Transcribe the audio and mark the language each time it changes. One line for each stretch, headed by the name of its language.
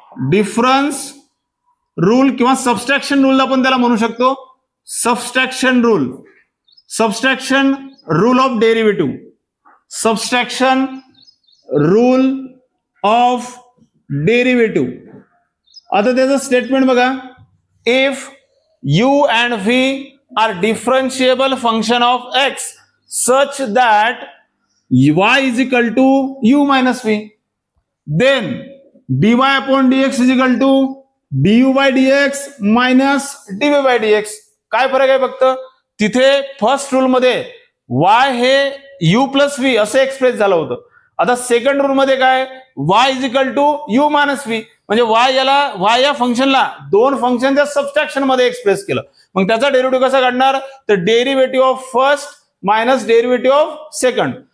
Marathi: Difference rule किंवा subtraction rule आपण त्याला म्हणू शकतो. Subtraction rule, subtraction rule of derivative, subtraction rule of derivative. आता त्याचं स्टेटमेंट बघा,
English: If u and v are differentiable function of x such that y is equal to u minus v, then dy upon dx is equal to du by dx minus dv by dx.
Marathi: काय फरक आहे फक्त तिथे first rule मध्ये y हे u plus v असं express झालं होतं. आता सेकंड रूल मध्ये काय, y is equal to u minus v, म्हणजे y या फंक्शनला दोन फंक्शनच्या सबस्ट्रॅक्शन मध्ये एक्सप्रेस केलं. मग त्याचा डेरिव्हेटिव्ह कसा काढणार, तर derivative of first minus derivative of second.